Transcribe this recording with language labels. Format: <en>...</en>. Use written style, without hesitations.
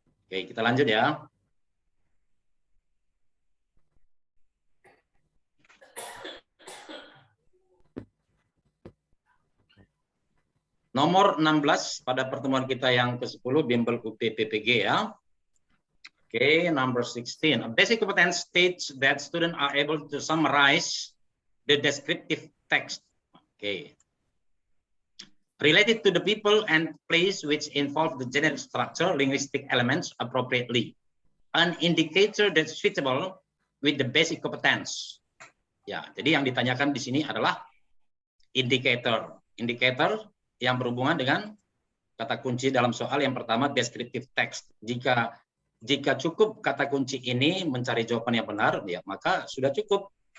<id>Oke, kita lanjut ya. Nomor 16 pada pertemuan kita yang ke-10 Bimbel UP PPG ya.</id> <en>Okay, number 16. A basic competence states that students are able to summarize the descriptive text. Okay. Related to the people and place which involve the generic structure, linguistic elements appropriately. An indicator that's suitable with the basic competence.</en> <id>Ya, jadi yang ditanyakan di sini adalah indicator. Indicator yang berhubungan dengan kata kunci dalam soal yang pertama descriptive text. Jika cukup kata kunci ini mencari jawaban yang benar, ya maka sudah cukup.</id>